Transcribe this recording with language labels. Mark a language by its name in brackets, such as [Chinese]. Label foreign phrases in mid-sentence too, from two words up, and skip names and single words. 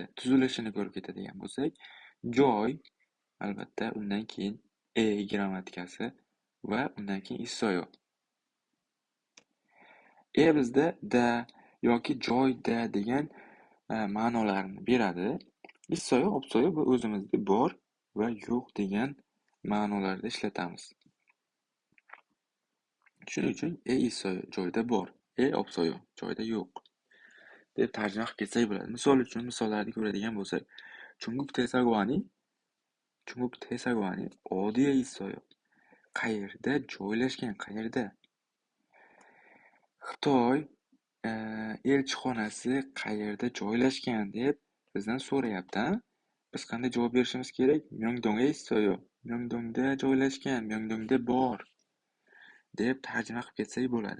[Uzbek] Tuzilishini ko'rib ketadigan bo'lsak, joy albatta undan keyin grammatikasi va undan keyin 있어요. Bizda da yoki joyda degan ma'nolarni beradi. [Korean] 있어요, 없어요 [Uzbek] bu o'zimizda bor va yo'q degan ma'nolarda ishlatamiz. Shuning uchun 있어요 joyda bor, 없어요 joyda yo'q deb tarjima qilib ketsak bo'ladi. Misol uchun misollarni ko'radigan bo'lsak, [Korean] 중국 대사관이 어디에 있어요? [Uzbek] qayerda joylashgan, qayerda? Xitoy elchixonasi qayerda joylashgan deb bizdan so'rayapti. Biz qanday javob berishimiz kerak? [Korean] Myeongdong'e 있어요. [Uzbek] Myeongdong'da joylashgan, Myeongdong'da bor deb tarjima qilib ketsak bo'ladi.